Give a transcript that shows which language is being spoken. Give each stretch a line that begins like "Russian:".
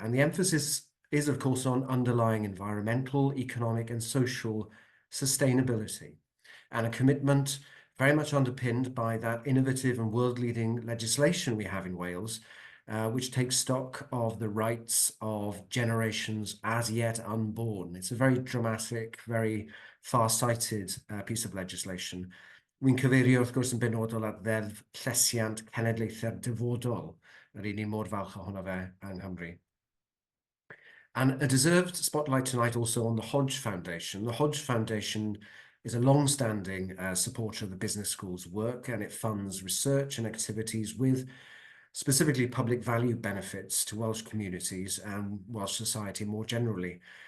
English: And the emphasis is, of course, on underlying environmental, economic and social sustainability, and a commitment very much underpinned by that innovative and world-leading legislation we have in Wales, which takes stock of the rights of generations as yet unborn. It's a very dramatic, very far-sighted piece of legislation.
Welsh: Wy'n cyfeirio, wrth gwrs, yn benodol at ddeddf llesiant cenedlaethau'r dyfodol, yr un ni mor falch ohono fe yng Nghymru.
English: And a deserved spotlight tonight also on the Hodge Foundation. The Hodge Foundation is a long-standing supporter of the business school's work, and it funds research and activities with specifically public value benefits to Welsh communities and Welsh society more generally.